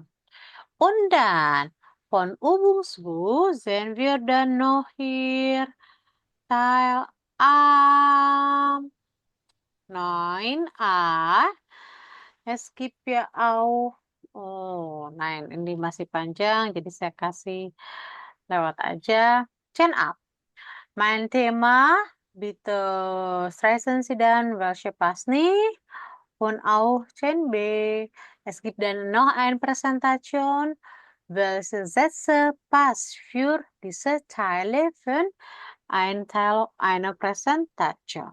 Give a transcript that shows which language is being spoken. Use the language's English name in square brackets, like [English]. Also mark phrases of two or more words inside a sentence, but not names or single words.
[German] Und dann von Übungsbuch sehen wir dann noch hier Teil A, 9a. Es gibt ja auch, oh nein, [Indonesian] ini masih panjang, jadi saya kasih lewat aja. 10a. [German] Mein Thema, bitte streichen Sie dann, welche passt nicht. Und auch 10b. Es gibt dann noch eine Präsentation, welche Sätze passt für diese Teile von ein Teil einer Präsentation.